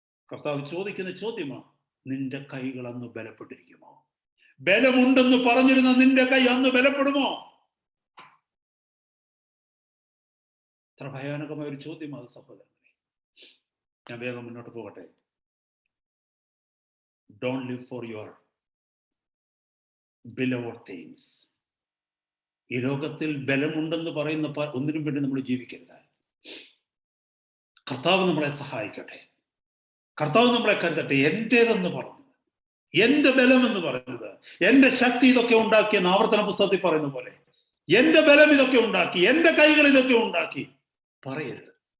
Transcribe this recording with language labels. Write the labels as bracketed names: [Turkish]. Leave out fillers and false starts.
[Malayalam] കർത്താവ് ചോദിക്കുന്ന ചോദ്യമാണ്, നിന്റെ കൈകൾ അന്ന് ബലപ്പെട്ടിരിക്കുമോ? ബലമുണ്ടെന്ന് പറഞ്ഞിരുന്ന നിന്റെ കൈ അന്ന് ബലപ്പെടുമോ? അത്ര ഭയാനകമായ ഒരു ചോദ്യമാണ് സഹോദരനെ. ഞാൻ വേഗം മുന്നോട്ട് പോകട്ടെ. [English] Don't live for your beloved things. [Malayalam] ഈ ലോകത്തിൽ ബലമുണ്ടെന്ന് പറയുന്ന ഒന്നിനും വേണ്ടി നമ്മൾ ജീവിക്കരുത്. കർത്താവ് നമ്മളെ സഹായിക്കട്ടെ, കർത്താവ് നമ്മളെ കരുതട്ടെ. എന്റേതെന്ന് പറഞ്ഞത്, എന്റെ ബലം എന്ന് പറയുന്നത്, എന്റെ ശക്തി ഇതൊക്കെ ഉണ്ടാക്കിയെന്ന് ആവർത്തന പുസ്തകത്തിൽ പറയുന്ന പോലെ, എന്റെ ബലം ഇതൊക്കെ ഉണ്ടാക്കി, എന്റെ കൈകൾ ഇതൊക്കെ ഉണ്ടാക്കി പറയരുത്.